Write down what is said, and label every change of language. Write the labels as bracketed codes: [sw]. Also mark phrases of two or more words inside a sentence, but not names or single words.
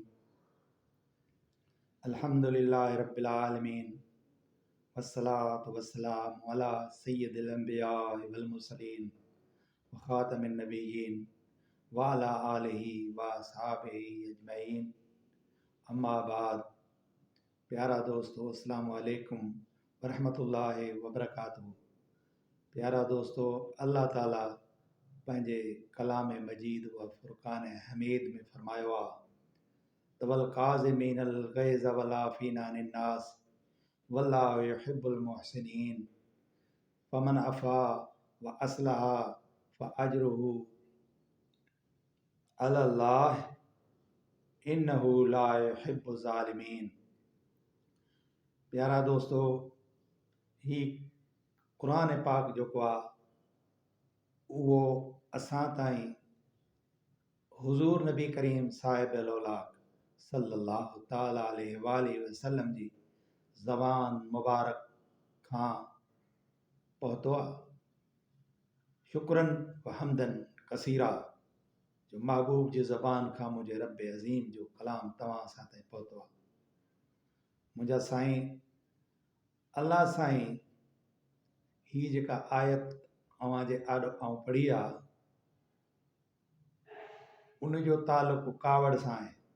[ar] الحمد لله رب العالمين. والصلاة والسلام على سيد الأنبياء والمرسلين وخاتم النبيين وعلى آله وأصحابه أجمعين. أما بعد. [sd] प्यारा दोस्तों, [ar] السلام عليكم ورحمة الله وبركاته. [sd] प्यारा दोस्तों, अल्लाह ताला पंहिंजे कलाम मजीद व फ़ुरक़ान हमीद में फरमायो आहे त [ar] والكاظمين الغيظ والعافين عن الناس والله يحب المحسنين فمن عفا وأصلح فأجره على الله إنه لا يحب الظالمين. [sd] प्यारा दोस्तों, ही क़ुरान पाक जेको आहे उहो असां ताईं हुज़ूर नबी करीम साहिबुल औलाद [ar] صلى الله تعالى عليه وآله وسلم [sd] जी ज़बान मुबारक खां पहुतो आहे। [ar] شكرا وحمدا كثيرا [sd] जो महबूब जी ज़बान खां मुंहिंजे रब अज़ीम जो कलाम तव्हां सां ताईं पहुतो आहे। मुंहिंजा साईं, अल्लाह साईं ही जेका आयत अवां जे आॾो आऊं पढ़ी आहे उन जो तालुक़ु कावड़ सां आहे।